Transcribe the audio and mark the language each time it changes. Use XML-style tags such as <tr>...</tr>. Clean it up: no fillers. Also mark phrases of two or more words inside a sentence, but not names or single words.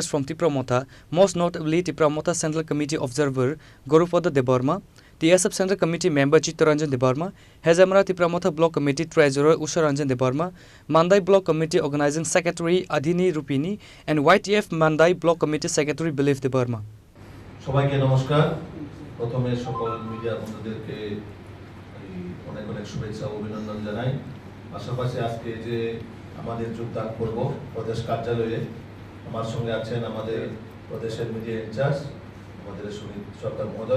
<en>from Tipramotha, most notably Tipramotha Central Committee Observer Gurupada Debarma, TSF Central Committee member Chittaranjan Debarma, Hezamara Tipramotha Block Committee Treasurer Usaranjan Debarma, Mandai Block Committee Organizing Secretary Adhini Rupini, and YTF Mandai Block Committee Secretary Bilif Debarma.</en> <bn>সবাইকে নমস্কার। প্রথমে সকল মিডিয়া বন্ধুদেরকে অনেক অনেক শুভেচ্ছা ও অভিনন্দন জানাই। পাশাপাশি আজকে যে আমাদের যোগদান করব প্রদেশ কার্যালয়ে, আমার সঙ্গে আছেন আমাদের প্রদেশের</bn> <en>media in-charge</en> <bn>আমাদের সুনীল সরকার মহোদয়।</bn>